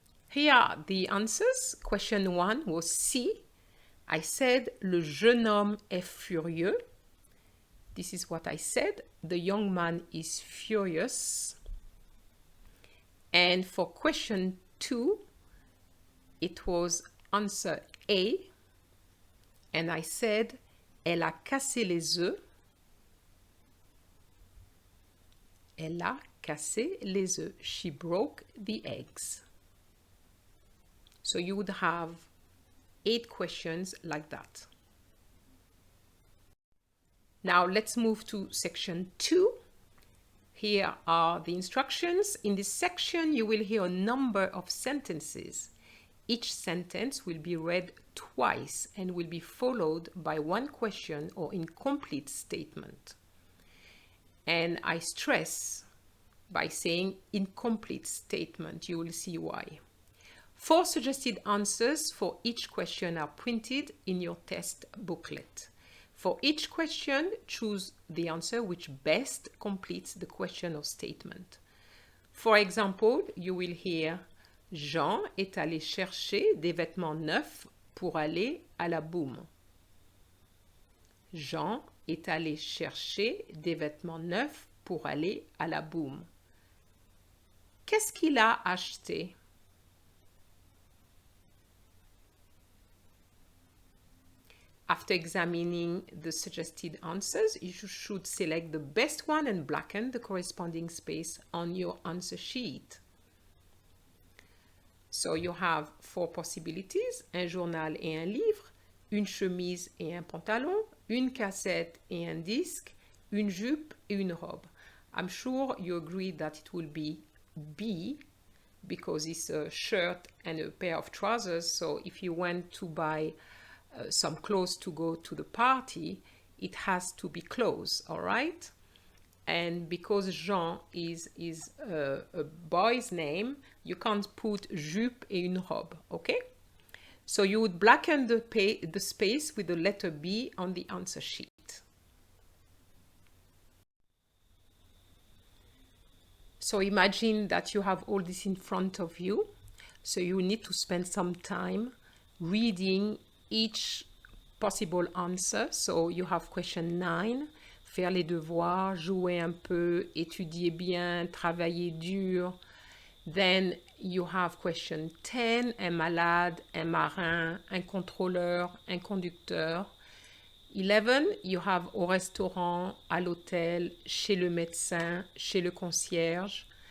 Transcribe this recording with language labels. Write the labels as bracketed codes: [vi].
[en] Here are the answers. Question 1 was C. I said, [fr] le jeune homme est furieux. [en] This is what I said. The young man is furious. And for question 2, it was answer A. And I said, [fr] elle a cassé les œufs. Elle a cassé les œufs. [en] She broke the eggs. So you would have 8 questions like that. Now let's move to section 2. Here are the instructions. In this section, you will hear a number of sentences. Each sentence will be read twice and will be followed by one question or incomplete statement. And I stress by saying incomplete statement. You will see why. 4 suggested answers for each question are printed in your test booklet. For each question, choose the answer which best completes the question or statement. For example, you will hear [fr] Jean est allé chercher des vêtements neufs pour aller à la boum. Jean est allé chercher des vêtements neufs pour aller à la boum. Qu'est-ce qu'il a acheté? [en] After examining the suggested answers, you should select the best one and blacken the corresponding space on your answer sheet. So you have 4 possibilities, [fr] un journal et un livre, une chemise et un pantalon, une cassette et un disque, une jupe et une robe. [en] I'm sure you agree that it will be B because it's a shirt and a pair of trousers. So if you went to buy some clothes to go to the party, it has to be clothes, all right? And because Jean is a boy's name, you can't put [fr] jupe et une robe, [en] okay? So you would blacken the space with the letter B on the answer sheet. So imagine that you have all this in front of you. So you need to spend some time reading each possible answer. So you have question 9, [fr] faire les devoirs, jouer un peu, étudier bien, travailler dur. [en] Then you have question 10, [fr] un malade, un marin, un contrôleur, un conducteur. 11, [en] you have [fr] au restaurant, à l'hôtel, chez le médecin, chez le concierge.